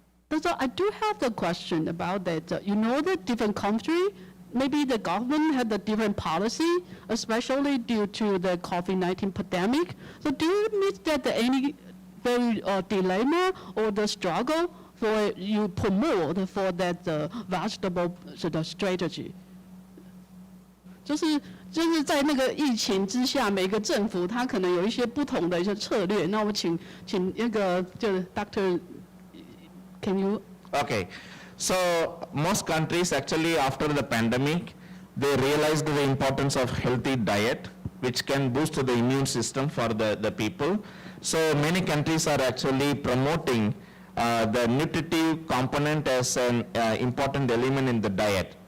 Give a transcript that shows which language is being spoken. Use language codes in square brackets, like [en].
[en] So I do have the question about that. You know, the different country, maybe the government had a different policy, especially due to the COVID-19 pandemic. So do you meet that any very dilemma or the struggle for you promote for that vegetable strategy? [zh] 就是在那个疫情之下，每个政府它可能有一些不同的一些策略。那我请那个就是 [en] Dr. Can you? Okay, so most countries actually after the pandemic, they realized the importance of healthy diet, which can boost the immune system for the people. So many countries are actually promoting the nutritive component as an important element in the diet.